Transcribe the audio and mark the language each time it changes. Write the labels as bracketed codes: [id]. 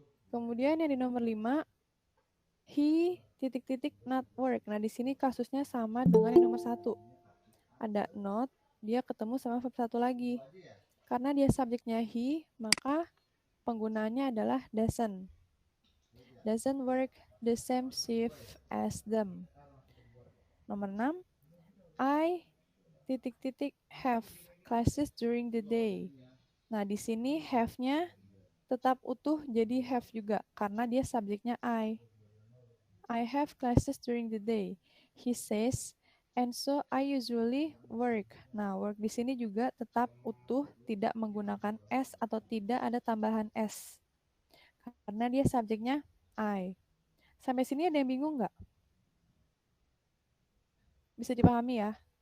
[id] Kemudian yang di nomor 5, he titik-titik not work. Nah, di sini kasusnya sama dengan yang nomor 1. Ada not, dia ketemu sama verb 1 lagi. Karena dia subjeknya he, maka penggunaannya adalah doesn't. [en] Doesn't work the same shift as them. [id] Nomor 6, I titik-titik [en] have classes during the day. [id] Nah, di sini have-nya tetap utuh jadi have juga karena dia subjeknya I. [en] I have classes during the day. He says, and so I usually work. [id] Nah, work di sini juga tetap utuh, tidak menggunakan s atau tidak ada tambahan s. Karena dia subjeknya I. Sampai sini ada yang bingung nggak? Bisa dipahami ya?